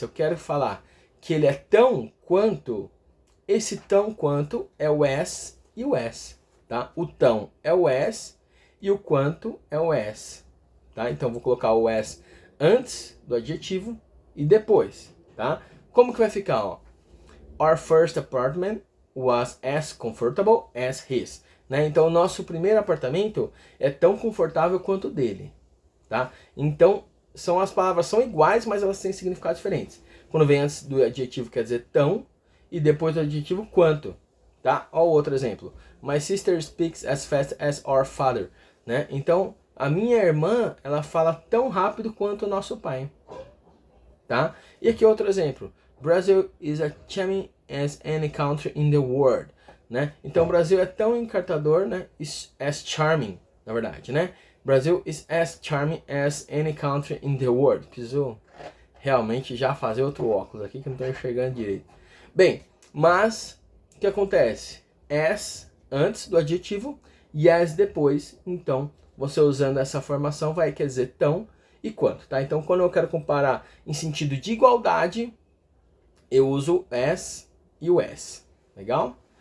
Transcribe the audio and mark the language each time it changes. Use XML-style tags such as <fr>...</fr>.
<pt>Se eu quero falar que ele é tão quanto, esse tão quanto é o as e o as. Tá? O tão é o as e o quanto é o as. Tá? Então, vou colocar o as antes do adjetivo e depois. Tá? Como que vai ficar? Ó?</pt> <en>Our first apartment was as comfortable as his.</en> <pt>Né? Então, o nosso primeiro apartamento é tão confortável quanto o dele. Tá? Então, as palavras são iguais, mas elas têm significados diferentes. Quando vem antes do adjetivo, quer dizer tão, e depois do adjetivo, quanto. Tá? Olha o outro exemplo.</pt> <en>My sister speaks as fast as our father.</en> <pt>Né? Então, a minha irmã, ela fala tão rápido quanto o nosso pai. Tá? E aqui outro exemplo.</pt> <en>Brazil is as charming as any country in the world.</en> <pt>Né? Então, o Brasil é tão encantador, né?</pt> <en>Is as charming,</en> <pt>na verdade,</pt> <en>né? Brazil is as charming as any country in the world.</en> <pt>Preciso realmente já fazer outro óculos aqui que eu não estou enxergando direito. Bem, mas o que acontece? As antes do adjetivo e as depois. Então, você usando essa formação vai quer dizer tão e quanto, tá? Então, quando eu quero comparar em sentido de igualdade, eu uso as e o as. Legal?</pt>